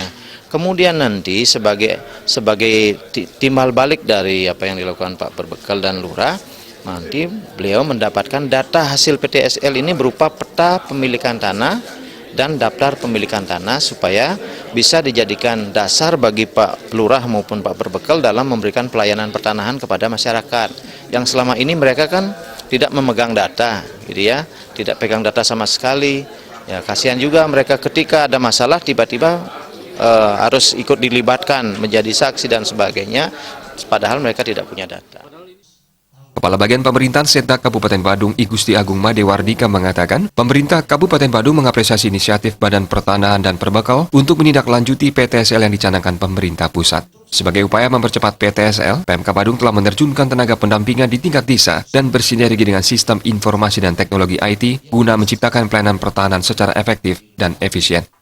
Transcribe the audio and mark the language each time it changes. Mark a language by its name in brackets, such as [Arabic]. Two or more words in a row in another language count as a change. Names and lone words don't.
[Indonesian] Kemudian nanti sebagai timbal balik dari apa yang dilakukan Pak Perbekal dan lurah, nanti beliau mendapatkan data hasil PTSL ini berupa peta pemilikan tanah dan daftar pemilikan tanah supaya bisa dijadikan dasar bagi Pak Lurah maupun Pak Perbekal dalam memberikan pelayanan pertanahan kepada masyarakat yang selama ini mereka kan tidak memegang data, gitu ya, tidak pegang data sama sekali. Ya, kasihan juga mereka ketika ada masalah tiba-tiba harus ikut dilibatkan menjadi saksi dan sebagainya, padahal mereka tidak punya data. Kepala Bagian Pemerintahan Setda Kabupaten Badung, I Gusti Agung Madewardika mengatakan, pemerintah Kabupaten Badung mengapresiasi inisiatif Badan Pertanahan dan Perbekal untuk menindaklanjuti PTSL yang dicanangkan pemerintah pusat. Sebagai upaya mempercepat PTSL, PMK Badung telah menerjunkan tenaga pendampingan di tingkat desa dan bersinergi dengan sistem informasi dan teknologi IT guna menciptakan pelayanan pertahanan secara efektif dan efisien.